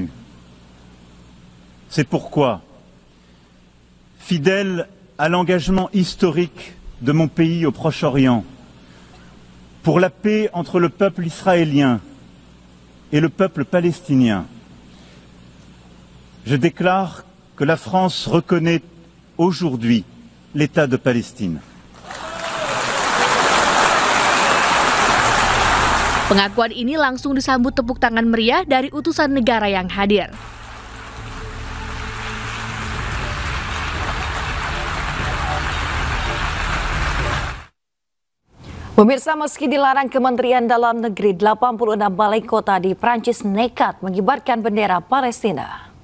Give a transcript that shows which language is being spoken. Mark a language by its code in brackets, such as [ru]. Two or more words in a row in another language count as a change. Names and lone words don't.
[fr] C'est pourquoi, fidèle à l'engagement historique de mon pays au Proche-Orient, pour la paix entre le peuple israélien et le peuple palestinien, je déclare que la France reconnaît aujourd'hui l'État de Palestine. [id] Pengakuan ini langsung disambut tepuk tangan meriah dari utusan negara yang hadir. Pemirsa, meski dilarang Kementerian Dalam Negeri, 86 balai kota di Prancis nekat mengibarkan bendera Palestina.